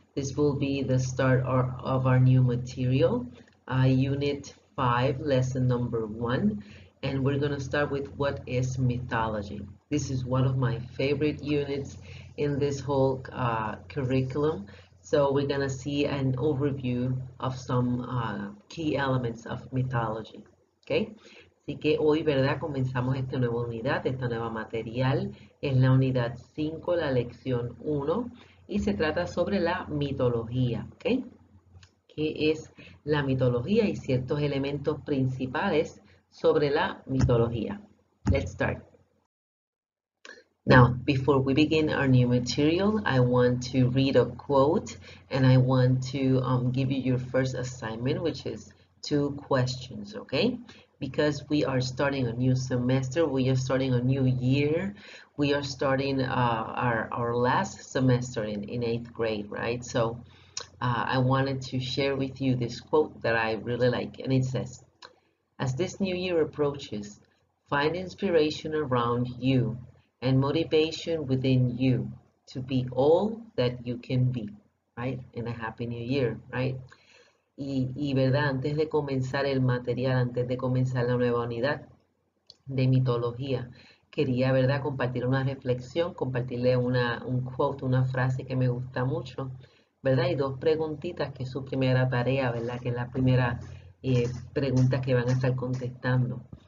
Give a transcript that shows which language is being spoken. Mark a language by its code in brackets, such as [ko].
[en] This will be the start of our new material, Unit 5, Lesson number 1. And we're going to start with what is mythology. This is one of my favorite units in this whole curriculum. So we're going to see an overview of some key elements of mythology. [es] ¿Okay? Así que hoy, ¿verdad? Comenzamos esta nueva unidad, esta nueva material. Es la unidad 5, la lección 1, y se trata sobre la mitología. ¿Ok? ¿Qué es la mitología y ciertos elementos principales sobre la mitología? [en] Let's start. Now, before we begin our new material, I want to read a quote and I want to give you your first assignment, which is 2 questions, okay? Because we are starting a new semester, we are starting a new year, we are starting our last semester in 8th grade, right? So I wanted to share with you this quote that I really like, and it says, as this new year approaches, find inspiration around you and motivation within you to be all that you can be, right? And a happy new year, right? [es] Verdad, antes de comenzar el material, antes de comenzar la nueva unidad de mitología, quería, ¿verdad?, compartir una reflexión, compartirle un quote, una frase que me gusta mucho, ¿verdad? Y 2 preguntitas, que es su primera tarea, ¿verdad? Que es la primera pregunta que van a estar contestando.